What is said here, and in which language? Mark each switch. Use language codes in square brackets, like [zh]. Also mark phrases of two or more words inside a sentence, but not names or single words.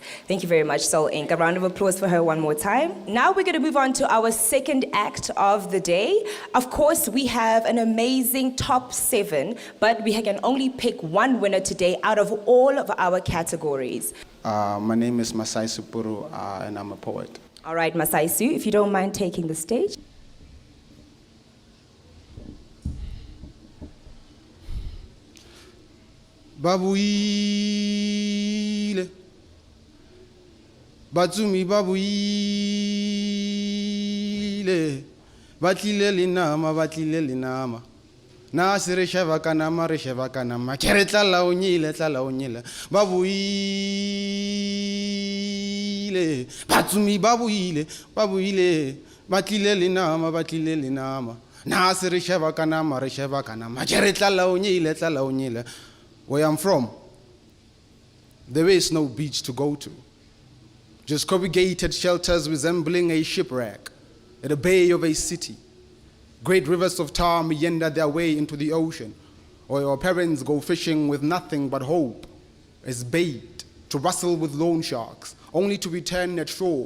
[en] Thank you very much, Soul Inc. A round of applause for her one more time. Now we're going to move on to our second act of the day. Of course, we have an amazing top 7, but we can only pick one winner today out of all of our categories. My name is Masai Supuru, and I'm a poet. All right, Masai Su, if you don't mind taking the stage. [tn] Babuile, Batsumi babuile, batlile linama, na se re sheba kanama, kere tlala o nyile, babuile, Batsumi babuile, batlile linama, na se re sheba kanama, kere tlala o nyile. [en] Where I'm from, there is no beach to go to. Just corrugated shelters resembling a shipwreck at the bay of a city. Great rivers of tar meander their way into the ocean, or your parents go fishing with nothing but hope as bait to wrestle with loan sharks, only to return at shore.